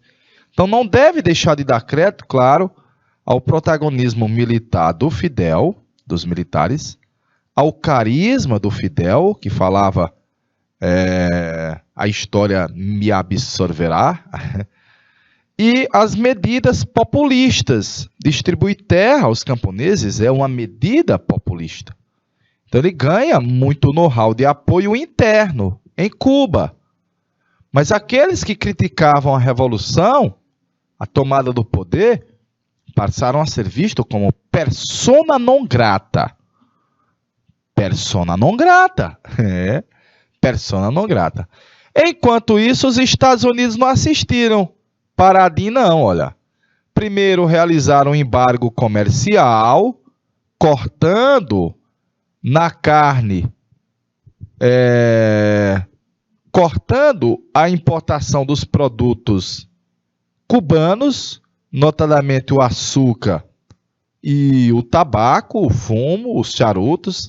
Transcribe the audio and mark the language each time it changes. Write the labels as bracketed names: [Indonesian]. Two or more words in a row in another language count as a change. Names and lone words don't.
[Portuguese] Então não deve deixar de dar crédito, claro, ao protagonismo militar do Fidel, dos militares, ao carisma do Fidel, que falava a história me absorverá, e as medidas populistas. Distribuir terra aos camponeses é uma medida populista. Então ele ganha muito know-how de apoio interno em Cuba. Mas aqueles que criticavam a revolução, a tomada do poder, passaram a ser vistos como [Latin] persona non grata. Persona non grata. Persona non grata. [Portuguese] Enquanto isso, os Estados Unidos não assistiram. Paradinho não, olha. Primeiro realizaram um embargo comercial, cortando na carne, cortando a importação dos produtos cubanos, notadamente o açúcar e o tabaco, o fumo, os charutos.